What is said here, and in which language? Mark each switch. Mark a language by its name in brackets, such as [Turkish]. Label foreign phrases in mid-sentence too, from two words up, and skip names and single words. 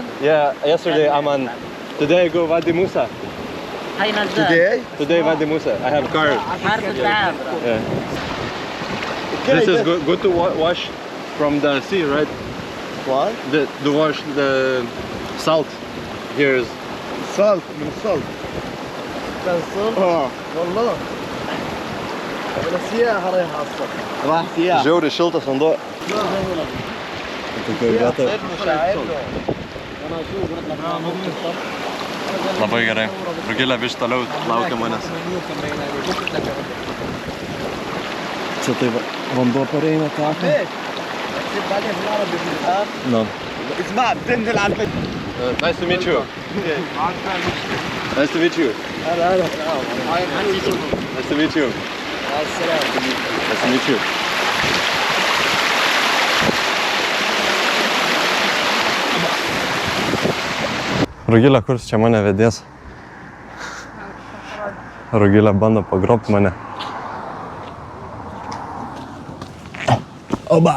[English] Yeah, yesterday Amman. Today I go Wadi Musa. Today Wadi Musa. I have car. Yeah. Okay, This is good to wash from the sea, right? What? To wash the salt. Here is Salt. [Arabic] من salt. والله. أنا سياحة رايحة الصبح. راح سياحة. [Lithuanian] žiauriai šiltas vanduo. Labai gerai. Rugilė vis toliau laukia manęs. Čia tai vanduo pareina taką. [English] No. [Arabic] اسمع بتنزل على البيت. [English] Nice to meet you. Nice to meet you. [Arabic] هلا. [English] Nice to meet you. Nice to meet you. [Lithuanian] Rugilė, kur čia mane vedės? Rugilė bando pagrobti mane. Oba!